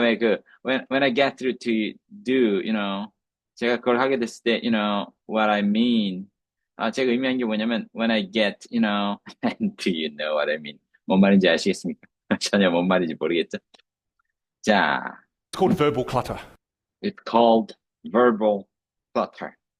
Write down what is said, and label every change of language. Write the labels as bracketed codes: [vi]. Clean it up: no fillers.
[en] 왜 when I get through to do, [ko] 제가 그걸 하게 됐을 때 [en] what I mean. [ko] 제가 의미한 게 뭐냐면 [en] when I get, and do you know what I mean? [ko] 뭔 말인지 아시겠습니까? 전혀 뭔 말인지 모르겠죠? 자, [en] called verbal clutter. It's called verbal clutter.